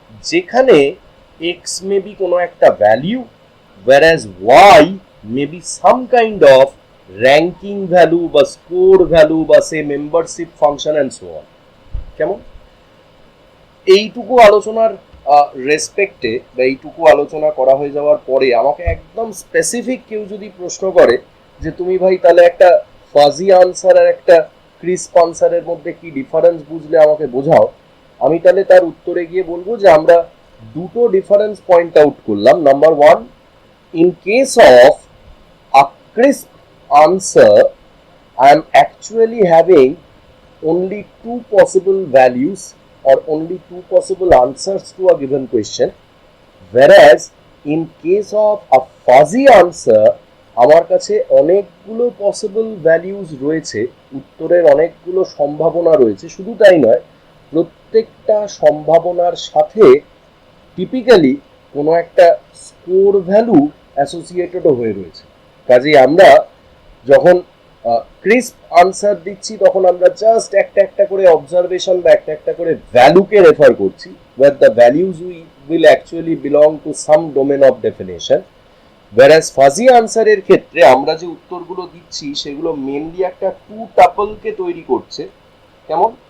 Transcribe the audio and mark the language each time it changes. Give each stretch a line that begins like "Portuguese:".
Bangla: যেখানে x maybe কোনো একটা value,
English: whereas y may be some kind of ranking value
Bangla: বা score value বা সে membership function
English: and so on.
Bangla: কেমন? এইটুকু আলোচনার রেসপেক্টে বা এইটুকু আলোচনা করা হয়ে যাওয়ার পরে আমাকে একদম স্পেসিফিক কেউ যদি প্রশ্ন করে যে তুমি ভাই তাহলে একটা ফাজি আনসার আর একটা ক্রিস্প আনসারের মধ্যে কি ডিফারেন্স বুঝলে আমাকে বোঝাও, আমি তাহলে তার উত্তরে গিয়ে বলবো যে আমরা দুটো ডিফারেন্স পয়েন্ট আউট করলাম।
English: number one, in case of a crisp answer, I am actually having only two possible values or only two possible answers to a given question, whereas in case of a fuzzy answer
Bangla: আমার কাছে অনেকগুলো possible values রয়েছে, উত্তরের অনেকগুলো সম্ভাবনা রয়েছে। শুধু তাই নয়, প্রত্যেকটা সম্ভাবনার সাথে টিপিক্যালি কোনো একটা স্কোর ভ্যালু অ্যাসোসিয়েটেডও হয়ে রয়েছে। কাজেই আমরা যখন ক্রিস্প আনসার দিচ্ছি তখন আমরা জাস্ট একটা একটা করে অবজারভেশন বা একটা একটা করে ভ্যালুকে রেফার করছি,
English: where the values will actually belong to some domain of definition,
Bangla: whereas fuzzy আনসারের ক্ষেত্রে আমরা যে উত্তরগুলো দিচ্ছি সেগুলো মেনলি একটা টু টাপলকে তৈরি করছে। কেমন?